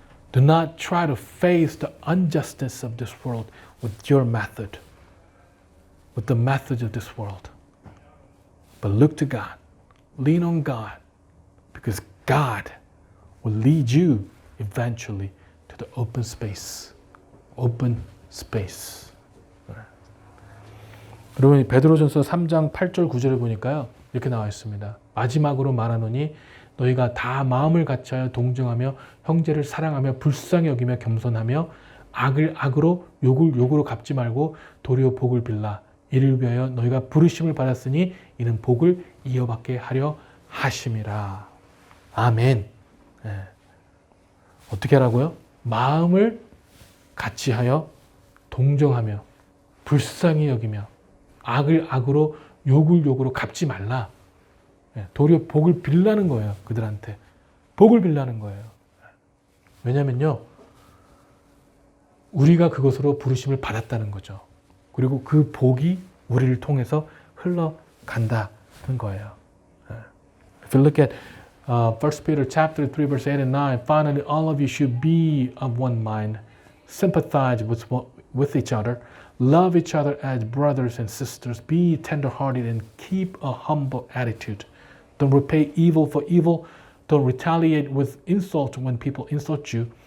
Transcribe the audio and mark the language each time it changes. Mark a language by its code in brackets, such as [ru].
[en] Do not try to face the injustice of this world with your method, with the methods of this world. But look to God. Lean on God. Because God will lead you eventually to the open space. Open space. [ko] 여러분 베드로전서 3장 8절 9절을 보니까요. 이렇게 나와 있습니다. 마지막으로 말하노니 너희가 다 마음을 같이하여 동정하며 형제를 사랑하며 불쌍히 여기며 겸손하며 악을 악으로 욕을 욕으로 갚지 말고 도리어 복을 빌라. 이를 위하여 너희가 부르심을 받았으니 이는 복을 이어받게 하려 하심이라. 아멘. 네. 어떻게 하라고요? 마음을 같이하여 동정하며 불쌍히 여기며 악을 악으로 욕을 욕으로 갚지 말라. 도리어 복을 빌라는 거예요. 그들한테. 복을 빌라는 거예요. 왜냐면요. 우리가 그것으로 부르심을 받았다는 거죠. 그리고 그 복이 우리를 통해서 흘러간다는 거예요. [en] If you look at 1 Peter chapter 3 verse 8 and 9, finally all of you should be of one mind, sympathize with each other, love each other as brothers and sisters, be tender-hearted and keep a humble attitude. Don't repay evil for evil, don't retaliate with insult when people insult you.